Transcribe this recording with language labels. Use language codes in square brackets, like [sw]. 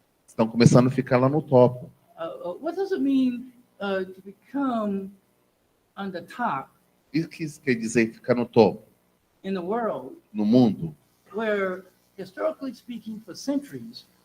[pt] Estão começando a ficar lá no topo. [en] What does it mean to become on the top [pt] E o que isso quer dizer ficar no topo? [en] in the world [pt] No mundo, [en] where, historically speaking, for centuries,